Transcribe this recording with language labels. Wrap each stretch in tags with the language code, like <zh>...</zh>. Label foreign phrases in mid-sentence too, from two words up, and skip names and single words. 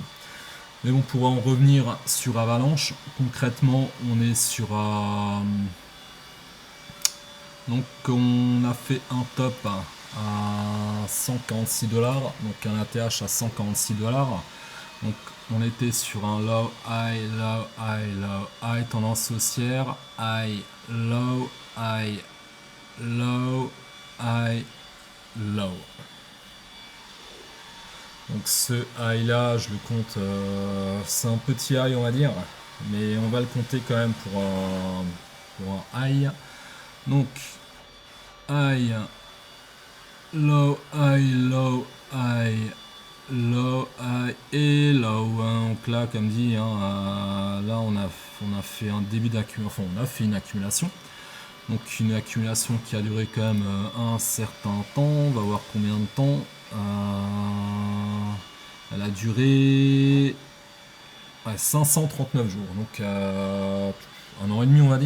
<fr>Mais bon, pour en revenir sur Avalanche, concrètement, on est sur donc on a fait un top à 146 $, donc un ATH à 146 $. Donc on était sur un</fr> <en>low, high, low, high, low, high,</en> <fr>tendance haussière,</fr> <en>high, low, high, low, high, low.</en> <fr>Donc ce high là, je le compte, c'est un petit high on va dire, mais on va le compter quand même pour un high.</fr> <en>Donc high, low, high, low, high, low, high et low.</en> <fr>Donc là, comme dit, là on a fait un début d'accumulation, enfin on a fait une accumulation. Donc une accumulation qui a duré quand même un certain temps. On va voir combien de temps. Elle a duré 539 jours, donc un an et demi on va dire.</fr>